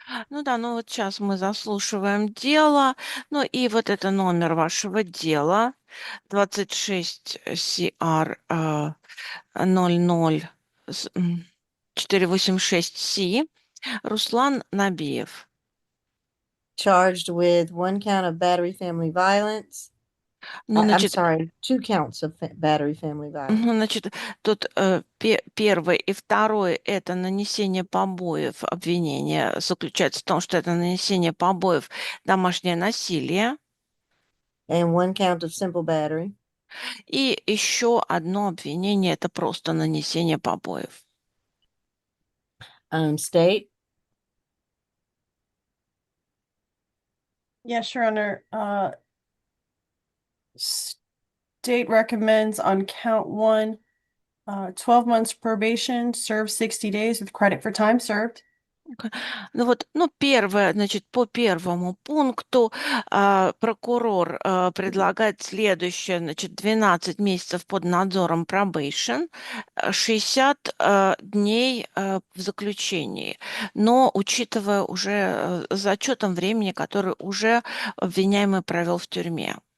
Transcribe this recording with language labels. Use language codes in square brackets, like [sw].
[ru] Ну да, ну вот сейчас мы заслушиваем дело. Ну и вот это номер вашего дела 26 CR 00 486C Руслан Набиев. [en] charged with 1 count of battery family violence. [ru] Ну, [en] I'm [ru] значит, [en] sorry, 2 counts of battery family violence. [ru] значит, тут первый и второй – это нанесение побоев. Обвинение заключается в том, что это нанесение побоев, домашнее насилие. [en] And 1 count of simple battery. [ru] И еще одно обвинение – это просто нанесение побоев. [en] State. Yes, Your Honor. State recommends on count 1, 12 months probation, serve 60 days with credit for time served. [ru] Ну вот, первое, значит, по первому пункту прокурор предлагает следующее, значит, 12 месяцев под надзором probation, 60 дней в заключении, но учитывая уже зачетом времени, который уже обвиняемый провел в тюрьме.